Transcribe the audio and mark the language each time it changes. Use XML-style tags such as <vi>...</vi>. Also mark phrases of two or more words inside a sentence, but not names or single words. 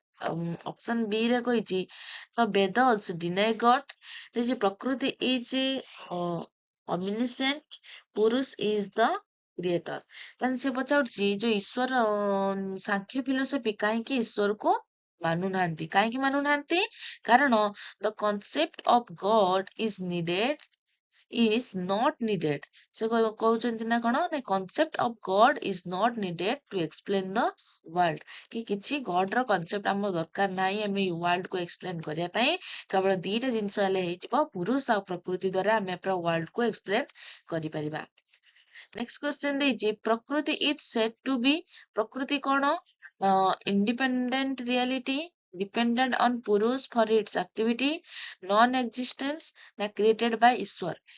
<en>option B</en> <or>ରେ କହିଛି</or> <en>the Vedas deny God,</en> <or>ଦେଇଛି</or> <en>Prakriti is omniscient, Purusha is the creator.</en> <or>ତାହେଲେ ସେ ପଚାରୁଛି ଯୋଉ ଈଶ୍ୱର, ସାଂଖ୍ୟ ଫିଲୋସଫି କାହିଁକି ଈଶ୍ୱରକୁ ମାନୁନାହାନ୍ତି, କାହିଁକି ମାନୁନାହାନ୍ତି, କାରଣ</or> <en>the concept of God is not needed.</en> <or>ସେ କହୁଛନ୍ତି ନା କଣ,</or> <en>the concept of God is not needed to explain the world,</en> <or>କି କିଛି ଗଡ ର କନସେପ୍ଟ ଆମର ଦରକାର ନାହିଁ ଆମେ ୱାର୍ଲଡ କୁ ଏକ୍ସପ୍ଲେନ କରିବା ପାଇଁ, କେବଳ ଦିଟା ଜିନିଷ ହେଲେ ହେଇଯିବ, ପୁରୁଷ ଆଉ ପ୍ରକୃତି ଦ୍ଵାରା ଆମେ ପୁରା ୱାର୍ଲଡ କୁ ଏକ୍ସପ୍ଲେନ କରିପାରିବା।</or> <en>next question</en> <or>ଦେଇଛି,</or> <en>Prakriti is said to be,</en> <or>ପ୍ରକୃତି କଣ,</or> <en>independent reality, dependent on Purusha for its activity, non existence, na created by Ishwar.</en>